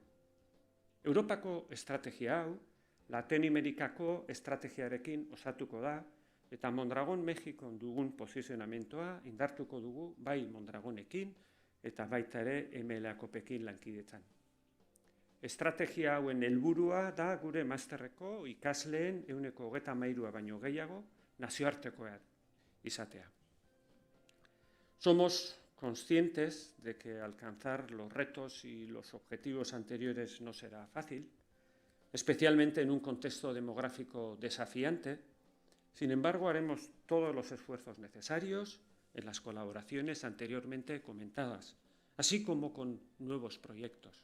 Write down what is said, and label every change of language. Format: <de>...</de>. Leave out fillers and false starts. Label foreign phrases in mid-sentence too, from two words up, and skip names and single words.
<eu>Europako estrategia hau, Latinoamerikako estrategiarekin osatuko da, eta Mondragon Mexikon dugun posizionamentoa indartuko dugu bai Mondragonekin eta baita ere MLAkopekin lankidetzan. Estrategia hauen helburua da gure masterreko ikasleen 133 baino gehiago nazioartekoa izatea.</eu> <es>Somos conscientes de que alcanzar los retos y los objetivos anteriores no será fácil, especialmente en un contexto demográfico desafiante. Sin embargo, haremos todos los esfuerzos necesarios en las colaboraciones anteriormente comentadas, así como con nuevos proyectos.</es>